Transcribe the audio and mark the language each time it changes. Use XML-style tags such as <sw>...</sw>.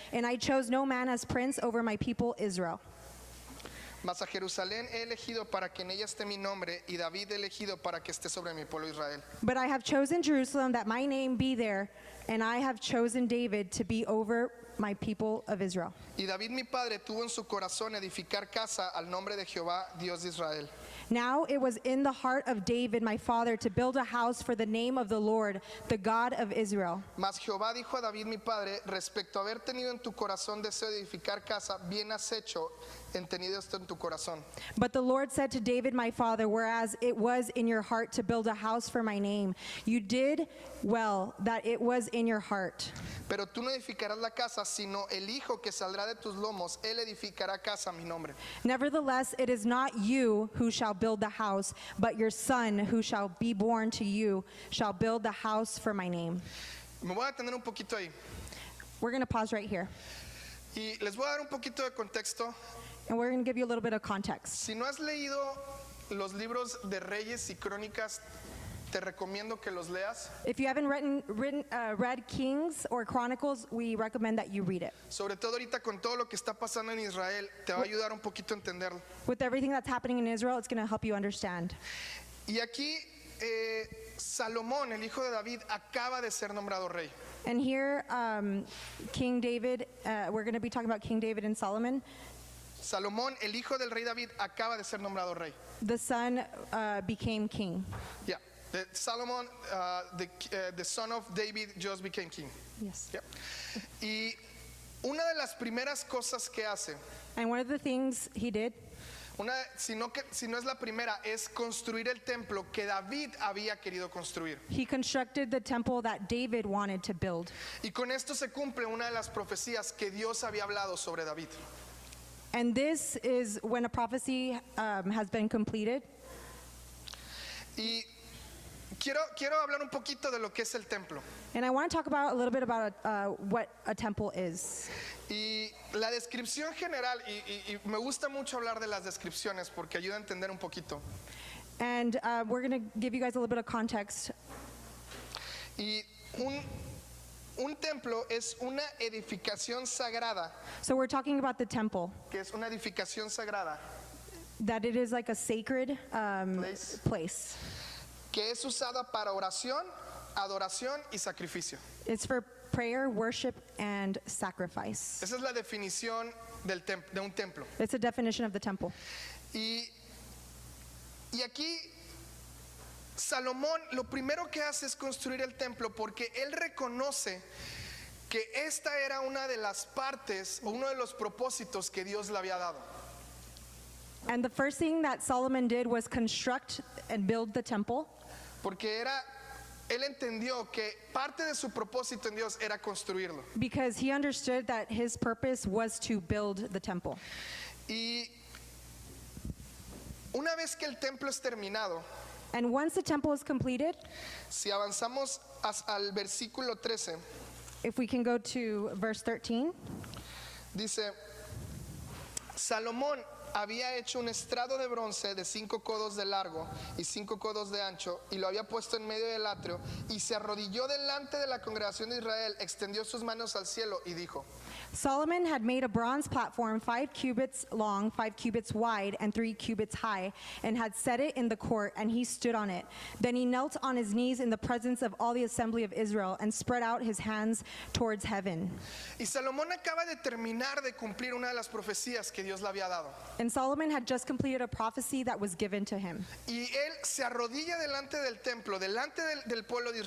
<en>And I chose no man as prince over my people Israel.</en> <es>Mas a Jerusalén he elegido para que en ella esté mi nombre, y David he elegido para que esté sobre mi pueblo Israel.</es> <en>But I have chosen Jerusalem that my name be there, and I have chosen David to be over my people of Israel.</en> <es>Y David mi padre tuvo en su corazón edificar casa al nombre de Jehová, Dios de Israel.</es> <en>Now it was in the heart of David my father to build a house for the name of the Lord, the God of Israel.</en> <es>Mas Jehová dijo a David mi padre, respecto a haber tenido en tu corazón deseo de edificar casa, bien has hecho en tenido esto en tu corazón.</es> <en>But the Lord said to David my father, whereas it was in your heart to build a house for my name, you did well that it was in your heart.</en> <es>Pero tú no edificarás la casa, sino el hijo que saldrá de tus lomos, él edificará casa a mi nombre.</es> <en>Nevertheless, it is not you who shall build the house, but your son who shall be born to you shall build the house for my name.</en> <es>Me voy a detener un poquito ahí.</es> <en>We're going to pause right here,</en> <es>Y les voy a dar un poquito de contexto.</es> <en>and we're going to give you a little bit of context.</en> <es>Si no has leído los libros de Reyes y Crónicas, te recomiendo que los leas.</es> <en>If you haven't read Kings or Chronicles, we recommend that you read it.</en> <es>Sobre todo ahorita con todo lo que está pasando en Israel, te va a ayudar un poquito a entenderlo.</es> <en>With everything that's happening in Israel, it's going to help you understand.</en> <es>Y aquí Salomón, el hijo de David, acaba de ser nombrado rey.</es> <en>And here, King David, we're going to be talking about King David and Solomon.</en> <es>Salomón, el hijo del rey David, acaba de ser nombrado rey.</es> <en>The son became king. Yeah. Solomon, the son of David, just became king. Yes. Yeah.</en> <es>Y una de las primeras cosas que hace,</es> <en>And one of the things he did,</en> <es>si no es la primera, es construir el templo que David había querido construir.</es> <en>he constructed the temple that David wanted to build.</en> <es>Y con esto se cumple una de las profecías que Dios había hablado sobre David.</es> <en>And this is when a prophecy has been completed.</en> <es>Y quiero hablar un poquito de lo que es el templo.</es> <en>And I want to talk about a little bit about what a temple is.</en> <es>Y la descripción general, y me gusta mucho hablar de las descripciones porque ayuda a entender un poquito.</es> <en>And we're going to give you guys a little bit of context.</en> <es>Y un templo es una edificación sagrada,</es> <en>So we're talking about the temple,</en> <es>que es una edificación sagrada,</es> <en>that it is like a sacred place.</en> <es>que es usada para oración, adoración y sacrificio.</es> <en>It's for prayer, worship, and sacrifice.</en> <es>Esa es la definición de un templo.</es> <en>It's a definition of the temple.</en> <es>Y Y aquí Salomón lo primero que hace es construir el templo porque él reconoce que esta era una de las partes o uno de los propósitos que Dios le había dado.</es> <en>And the first thing that Solomon did was construct and build the temple.</en> <es>Porque él entendió que parte de su propósito en Dios era construirlo.</es> <en>Because he understood that his purpose was to build the temple.</en> <es>Y una vez que el templo es terminado,</es> <en>And once the temple is completed,</en> <es>si avanzamos al versículo 13,</es> <en>if we can go to verse 13,</en> <es>dice, Salomón había hecho un estrado de bronce de 5 codos de largo y 5 codos de ancho y lo había puesto en medio del atrio y se arrodilló delante de la congregación de Israel, extendió sus manos al cielo y dijo,</es> <en>Solomon had made a bronze platform 5 cubits long, 5 cubits wide, and 3 cubits high, and had set it in the court, and he stood on it. Then he knelt on his knees in the presence of all the assembly of Israel, and spread out his hands towards heaven.</en> <es>y Salomón acaba de terminar de cumplir una de las profecías que Dios le había dado.</es> <en>And Solomon had just completed a prophecy that was given to him.</en> <es>Y él se arrodilla delante del templo, delante del pueblo de</es>